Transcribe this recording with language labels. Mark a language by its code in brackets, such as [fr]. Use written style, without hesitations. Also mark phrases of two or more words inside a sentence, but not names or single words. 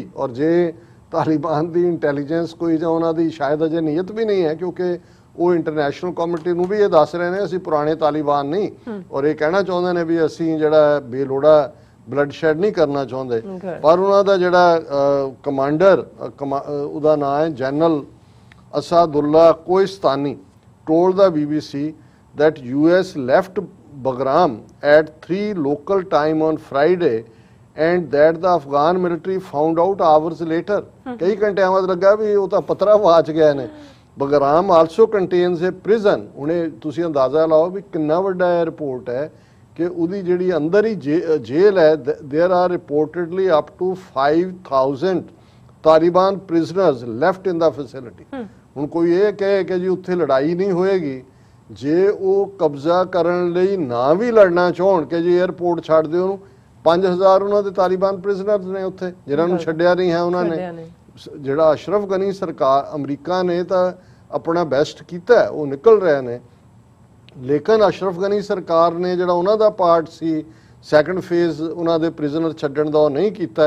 [pa] ਔਰ ਜੇ ਤਾਲਿਬਾਨ ਦੀ ਇੰਟੈਲੀਜੈਂਸ ਕੋਈ ਜਾਂ ਉਹਨਾਂ ਦੀ ਸ਼ਾਇਦ ਅਜੇ ਨੀਅਤ ਵੀ ਨਹੀਂ ਹੈ, ਕਿਉਂਕਿ ਉਹ [en] international community [pa] ਨੂੰ ਵੀ ਇਹ ਦੱਸ ਰਹੇ ਨੇ ਅਸੀਂ ਪੁਰਾਣੇ ਤਾਲਿਬਾਨ ਨਹੀਂ, ਔਰ ਇਹ ਕਹਿਣਾ ਚਾਹੁੰਦੇ ਨੇ ਵੀ ਅਸੀਂ ਜਿਹੜਾ ਬੇਲੋੜਾ [en] blood shed [pa] ਨਹੀਂ ਕਰਨਾ ਚਾਹੁੰਦੇ। ਪਰ ਉਹਨਾਂ ਦਾ ਜਿਹੜਾ ਕਮਾਂਡਰ ਉਹਦਾ ਨਾਂ ਹੈ ਜਨਰਲ [en] Asadullah Koistani told the BBC that US left Bagram at 3 local time on Friday and that the Afghan military found out hours later. [pa] ਕਈ ਘੰਟਿਆਂ ਬਾਅਦ ਲੱਗਾ ਵੀ ਉਹ ਤਾਂ ਪਤਰਾ ਵਾਚ ਗਏ ਨੇ। [en] Bagram also contains a prison. [pa] ਹੁਣੇ ਤੁਸੀਂ ਅੰਦਾਜ਼ਾ ਲਾਓ ਵੀ ਕਿੰਨਾ ਵੱਡਾ ਇਹ ਰਿਪੋਰਟ ਹੈ ਕਿ ਉਹਦੀ ਜਿਹੜੀ ਅੰਦਰ ਹੀ ਜੇਲ੍ਹ ਹੈ, [en] there are reportedly up to 5,000 Taliban prisoners left in the facility. [pa] ਹੁਣ ਕੋਈ ਇਹ ਕਹੇ ਕਿ ਜੀ ਉੱਥੇ ਲੜਾਈ ਨਹੀਂ ਹੋਏਗੀ, ਜੇ ਉਹ ਕਬਜ਼ਾ ਕਰਨ ਲਈ ਨਾ ਵੀ ਲੜਨਾ ਚਾਹਣ ਕਿ ਜੀ 에ਅਰਪੋਰਟ ਛੱਡ ਦਿਓ ਉਹਨੂੰ, 5,000 ਉਹਨਾਂ ਦੇ ਤਾਲਿਬਾਨ ਪ੍ਰਿਜ਼ਨਰਸ ਨੇ ਉੱਥੇ ਜਿਨ੍ਹਾਂ ਨੂੰ ਛੱਡਿਆ ਨਹੀਂ ਹੈ ਉਹਨਾਂ ਨੇ। ਜਿਹੜਾ ਅਸ਼ਰਫ ਗਨੀ ਸਰਕਾਰ ਅਮਰੀਕਾ ਨੇ ਤਾਂ ਆਪਣਾ ਬੈਸਟ ਕੀਤਾ, ਉਹ ਨਿਕਲ ਰਹੇ ਨੇ, ਲੇਕਿਨ ਅਸ਼ਰਫ ਗਨੀ ਸਰਕਾਰ ਨੇ ਜਿਹੜਾ ਉਹਨਾਂ ਦਾ ਪਾਰਟ ਸੀ [en] second phase [pa] ਉਹਨਾਂ ਦੇ ਪ੍ਰਿਜ਼ਨਰ ਛੱਡਣ ਦਾ, ਉਹ ਨਹੀਂ ਕੀਤਾ।